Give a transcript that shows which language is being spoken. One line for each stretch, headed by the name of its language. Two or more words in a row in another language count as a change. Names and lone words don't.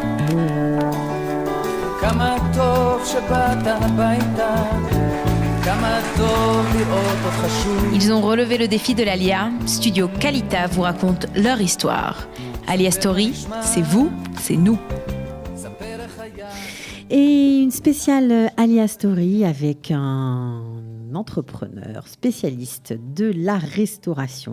Hebrew: כמה טוב שבאת הביתה, כמה טוב לראות אותך שוב.
French: Ils ont relevé le défi de l'Alia. Studio Kalita vous raconte leur histoire. Alia Story, c'est vous, c'est nous. Et une spéciale Alia Story avec un entrepreneur spécialiste de la restauration.